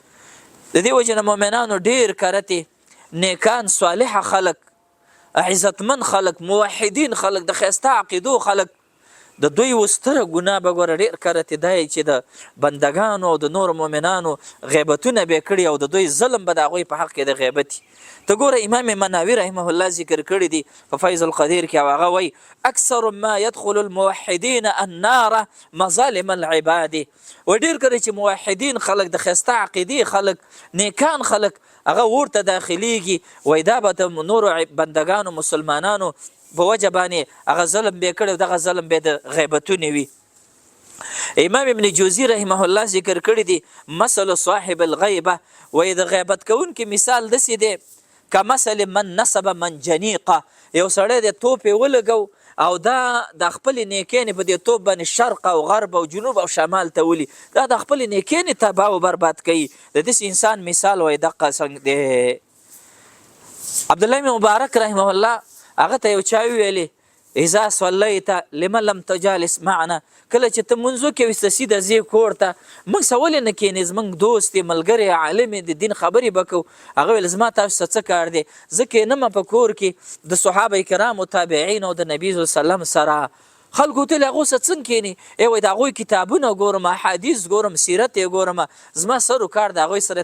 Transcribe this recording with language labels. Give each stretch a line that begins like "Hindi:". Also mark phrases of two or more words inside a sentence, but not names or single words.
Pashto: د دې وجه نه مؤمنانو ډیر کرتې نیکان صالح خلق، عزتمن خلق، موحدین خلق، د ښایسته عقیدو خلق، د دوی وستره ګناه به ګوره ډېر کرتې دی چې د بندګانو او د نورو مؤمنانو غیبتونه به یې کړي او د دوی ظلم به د هغوی په حق کې د غیبت. ته ګوره امام مناوي
Arabic: رحمه الله
Pashto: ذکر کړي دي په فیض القدیر کې، او هغه وایي
Arabic: اکثر ما يدخل الموحدین النار مظالم العباد.
Pashto: و ډېر کله چې موحدین خلق، د ښایسته عقیدې خلق، نیکان خلق، هغه ورته داخلیږي، وایي دا به د نورو بندګانو مسلمانانو په وجه باندې هغه ظلم به یې کړی او دغه ظلم به د غیبتونې وي. امام ابن جوزی
Arabic: رحمه الله
Pashto: ذکر کړی دی
Arabic: مثل صاحب الغیبه،
Pashto: وایي د غیبت کوونکي مثال داسې دی
Arabic: کمثل من نصب منجنیقه،
Pashto: یو سړی د توپ یې ولګو او دا د خپلې نیکیانې په دې توپ باندې شرق او غرب او جنوب او شمال ته ولي، دا د خپلې نیکیانې تباه او برباد کوي. د داسې انسان مثال وایي دقه څنګه دی. عبدالله بن مبارک
Arabic: رحمه الله
Pashto: هغه ته یو چا ویلې
Arabic: اذا صلیت لم لم تجالس معنا،
Pashto: کله چې ته منځو کې وسته سیده ځې کور ته، موږ څه ولې نه کښېنې، زموږ دوست یې ملګری عالم د دین خبرې به کوو. هغه ویل زما تاسو څه کار دی، زه کښېنم په کور کې د صحابه کرامو تابعین او د نبي
Arabic: صلی الله علیه وسلم
Pashto: سره. خلکو ته هغو څه څنګه کښېنې، وایي د هغوی کتابونه ګورم، احادیث ګورم، سیرت یې ګورم، زما سر و کار د هغوی سره.